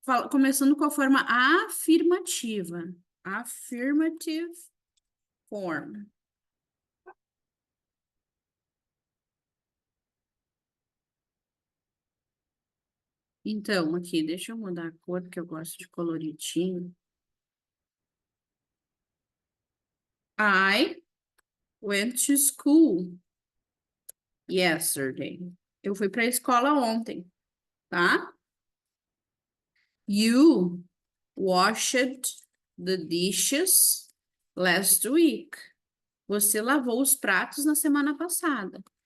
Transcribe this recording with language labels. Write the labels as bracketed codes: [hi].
[pt] começando com a forma afirmativa. [en] Affirmative form. [pt] Então, aqui, deixa eu mudar a cor, porque eu gosto de coloridinho. [en] I went to school yesterday. [pt] Eu fui para a escola ontem, tá? [en] You washed the dishes last week. [pt] Você lavou os pratos na semana passada.